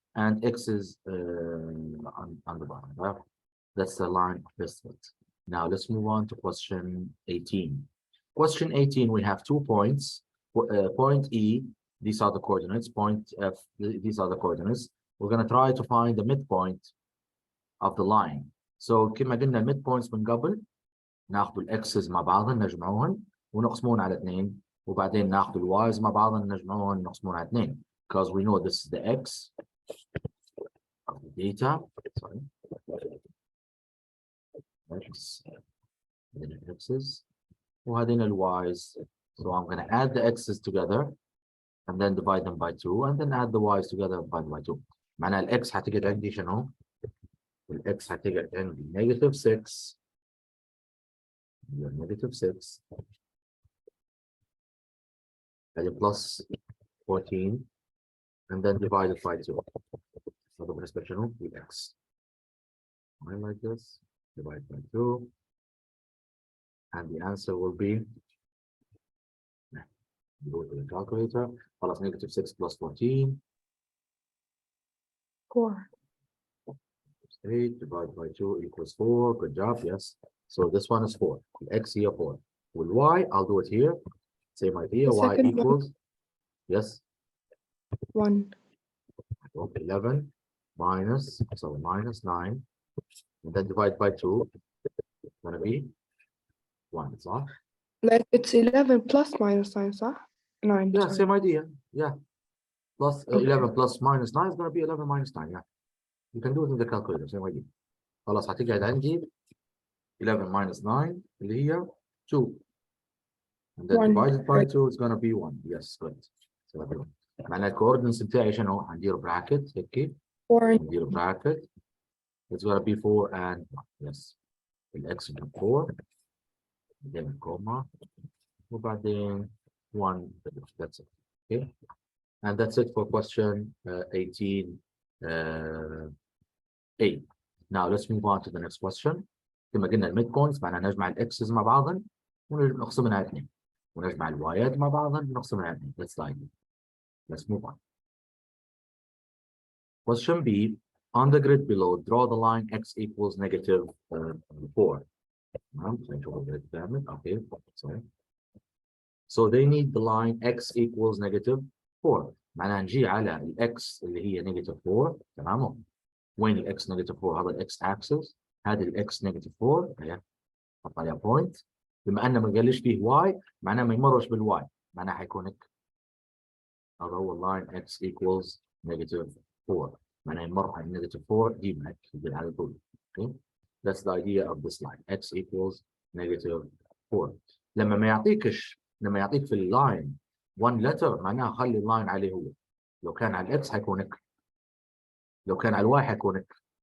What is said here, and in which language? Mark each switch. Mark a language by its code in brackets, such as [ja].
[en] and x is on the bottom, right? That's the line of best fit. Now let's move on to question 18. Question 18, we have 2 points. Point E, these are the coordinates. Point F, these are the coordinates. We're going to try to find the midpoint of the line. [ar] So كما قلنا الميد بوينتس من قبل ناخذ الاكسز مع بعضهم نجمعوهم ونقسمون على 2 وبعدين ناخذ الوايز مع بعضهم نجمعوهم ونقسمون على 2 [en] because we know this is the x of the data. Sorry. X, then x's وهذين الي's. So I'm going to add the x's together and then divide them by 2 and then add the y's together and divide by 2. [ar] معناها الاكس هتقعد عندي شنو؟ الاكس هتقعد عندي negative 6 negative 6 هذه [en] plus 14 and then divided by 2. [ar] هذا بالنسبة شنو؟ للاكس. [en] Like this, divide by 2 and the answer will be go to the calculator. خلاص negative 6 plus 14 4. 8 divided by 2 equals 4. Good job. Yes. So this one is 4. X here 4. With y, I'll do it here. Same idea. The Y second one. equals yes 1. 11 minus, so minus 9 and then divide by 2. It's gonna be 1. صح? Like it's 11 plus minus 9, صح? 9. Yeah, sorry. same idea. Yeah. Plus Okay. 11 plus minus 9 is gonna be 11 minus 9. Yeah. You can do it in the calculator. Same idea. [ar] خلاص هتقعد عندي 11 minus 9 اللي هي 2. [en] And then 1. divided by 2 is gonna be 1. Yes, good. [ar] So معناها الكوردينتس بتاعي شنو؟ هندير براكت هيك. [en] 4. [ar] هندير براكت. [en] It's gonna be 4 and 1. Yes. [ar] الإكس ب 4. بعدين الكوما. [en] وبعدين 1. That's it. Okay. And that's it for question 18. A. Now let's move on to the next question. [ar] كما قلنا الميد بوينتس معناها نجمع الاكسز مع بعضهم ونقسمهم على 2 ونجمع الوايات مع بعضهم ونقسمهم على 2. [en] That's the idea. Let's move on. Question B. On the grid below, draw the line x equals negative 4. Okay. Sorry. So they need the line x equals negative 4. [ar] معناها نجي على الاكس اللي هي negative 4. تمام. وين الاكس نيجاتيف 4؟ هذا الاكس اكسس، هذه الاكس نيجاتيف 4 اهي حط عليها بوينت. بما انه ما قاليش فيه واي معناه ما يمرش بالواي، معناه حيكون هيك. هذا هو اللاين اكس ايكوالز نيجاتيف 4، معناه يمر على نيجاتيف 4 يجيب هيك يجي على طول. اوكي. [en] That's the idea of this line x equals negative 4. [ar] لما يعطيك في اللاين 1 letter معناها خلي اللاين عليه هو. لو كان على الاكس حيكون هيك. لو كان على الواي حيكون هيك.